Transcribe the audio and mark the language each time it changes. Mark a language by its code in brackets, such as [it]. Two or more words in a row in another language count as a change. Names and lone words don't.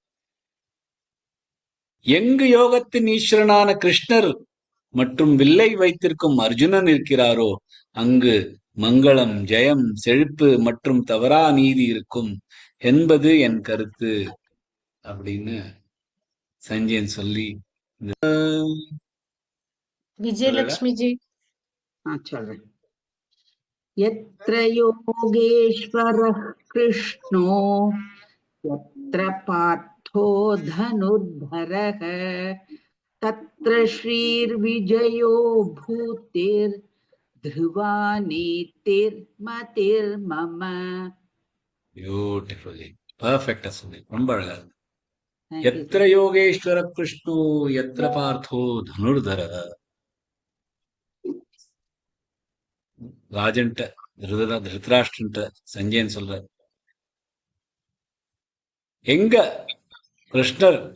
[ta] எங்கு யோகத்தின் ஈஸ்வரனான கிருஷ்ணர் மற்றும் வில்லை வைத்திருக்கும் அர்ஜுனன் இருக்கிறாரோ அங்கு மங்களம், ஜெயம், செழிப்பு மற்றும் தவறா நீதி இருக்கும் என்பது என் கருத்து அப்படின்னு சஞ்சயன் சொல்லி விஜயலட்சுமி ஜி. சொல்றேன். [sa] यत्र योगेश्वरः कृष्णो यत्र पार्थो धनुर्धरः तत्र श्रीर्विजयो भूतिर्ध्रुवा नीतिर्मतिर्मम. [en] beautifully perfect [ta] சொல்லி, ரொம்ப அழகா. [en] Thank you, எத்திர sir. [sa] योगेश्वर कृष्णो यत्र पार्थो धनुर्धर. [ta] ராஜன்ட்ட திருதராஷ்டிரன்ட்ட சஞ்சயன் சொல்ற, எங்க கிருஷ்ணர்